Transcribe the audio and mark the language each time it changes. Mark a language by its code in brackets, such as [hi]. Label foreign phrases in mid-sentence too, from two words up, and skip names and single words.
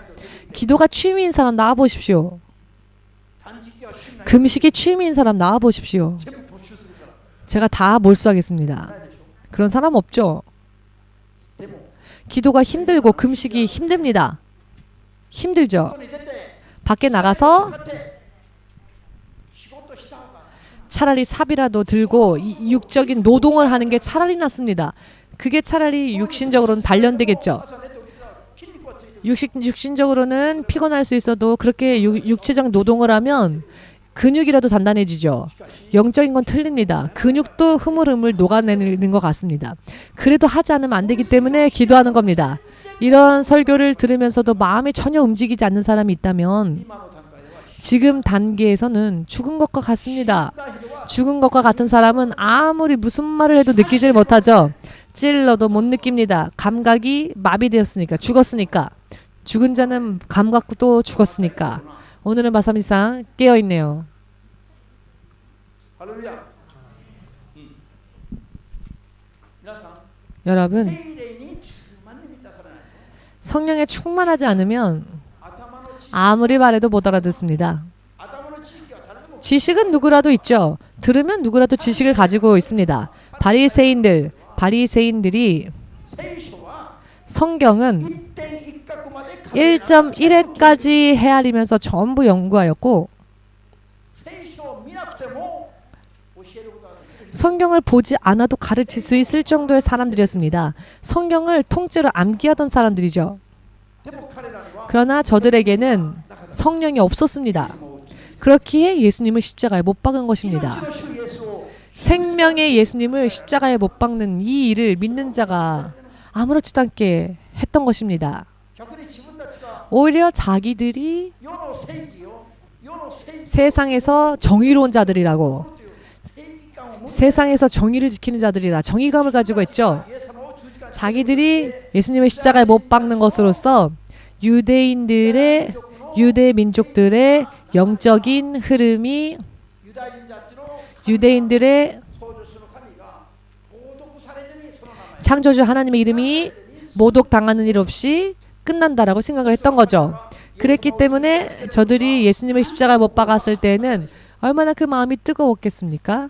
[ko] 기도가 취미인 사람 나와 보십시오. 금식이 취미인 사람 나와 보십시오. 제가 다 몰수하겠습니다. 그런 사람 없죠? 기도가 힘들고 금식이 힘듭니다. 힘들죠. [ja] 外に出て [ko] 밖에 나가서 [ja] 使って仕事した方が [ko] 차라리 삽이라도 들고 육적인 노동을 하는 게 차라리 낫습니다. 그게 차라리 육신적으로는 단련되겠죠. [ja] 朝寝て起きたら筋肉はついてる [ko] 육신적으로는 피곤할 수 있어도 그렇게 육체적 노동을 하면 근육이라도 단단해지죠. 영적인 건 틀립니다. 근육도 흐물흐물 녹아내는 것 같습니다. 그래도 하지 않으면 안 되기 때문에 기도하는 겁니다. 이런 설교를 들으면서도 마음이 전혀 움직이지 않는 사람이 있다면 [ja] 今の段階では [ko] 지금 단계에서는 죽은 것과 같습니다. [ja] 死んだ人は [ko] 죽은 것과 같은 사람은 아무리 무슨 말을 해도 느끼질 못하죠. 찔러도 못 느낍니다. 감각이 마비되었으니까, 죽었으니까. 죽은 자는 감각도 죽었으니까. 오늘은 마삼이상 깨어있네요. [ja] ハレルヤ皆さん [ko] 여러분, [ja] 聖霊に充満に満たされないと [ko] 성령에 충만하지 않으면 [ja] 頭の知 [ko] 아무리 말해도 못 알아듣습니다. [ja] 頭の知識は誰でも [ko] 지식은 누구라도 있죠. 들으면 누구라도 지식을 가지고 있습니다. 바리새인들이 [ja] 聖書は [ko] 성경은 [ja] 1.1 角まで語れない [ko] 1.1회까지 헤아리면서 전부 연구하였고 [ja] 聖書を見なくても教えることができる [ko] 성경을 보지 않아도 가르칠 수 있을 정도의 사람들이었습니다. 성경을 통째로 암기하던 사람들이죠. [ja] でも彼らには [ko] 그러나 저들에게는 성령이 없었습니다. 그렇기에 예수님을 십자가에 못 박은 것입니다. [ja] 命の主イエスを [ko] 생명의 예수님을 십자가에 못 박는 이 일을 믿는 자가 아무렇지도 않게 했던 것입니다. [ja] 逆に自分たちが [ko] 오히려 자기들이 [ja] 世の正義を世の正義 [ko] 세상에서 정의로운 자들이라고 [ja] という正義感を持って [ko] 세상에서 정의를 지키는 자들이라 정의감을 가지고 있죠. [ja] イエス様を十字架に [ko] 자기들이 예수님을 십자가에 못 박는 것으로서 유대 민족들의 영적인 흐름이 [ja] ユダヤ人たちの [ko] 유대인들의 [ja] 創造主の神が冒涜されずにその名前 [ko] 창조주 하나님의 이름이 모독당하는 일 없이 끝난다라고 생각을 했던 거죠. 그랬기 때문에 저들이 예수님을 십자가에 못 박았을 때는 얼마나 그 마음이 뜨거웠겠습니까?